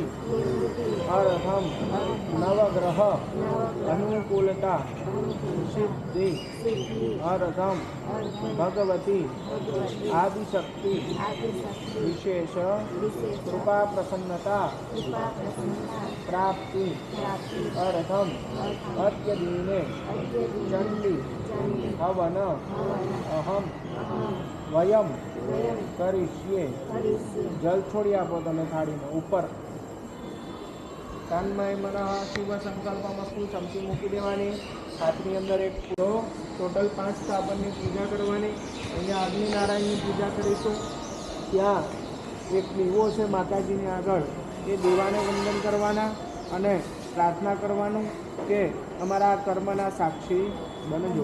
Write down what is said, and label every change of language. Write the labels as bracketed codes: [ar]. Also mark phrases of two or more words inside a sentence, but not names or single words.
[sa] अर्थम नवग्रह अनुकूलता सिद्धि अर्थम भगवती आदिशक्ति विशेष कृपा प्रसन्नता प्राप्ति अर्थम अत्यदीने चंडी हवन अहम वयम करिष्ये. [gu] જલ છોડી આપો તમે થાળીને ઉપર કાનમાં મને [sa] શુભ સંકલ્પમસ્તુ [gu] ચમચી મૂકી દેવાની. હાથની અંદર એક પૂરો ટોટલ 5 સ્થાપનની પૂજા કરવાની. અહીંયા અગ્નિનારાયણની પૂજા કરીશું. ત્યાં એક દીવો છે માતાજીની આગળ, એ દીવાને વંદન કરવાના અને પ્રાર્થના કરવાનું કે અમારા કર્મના સાક્ષી બનજો.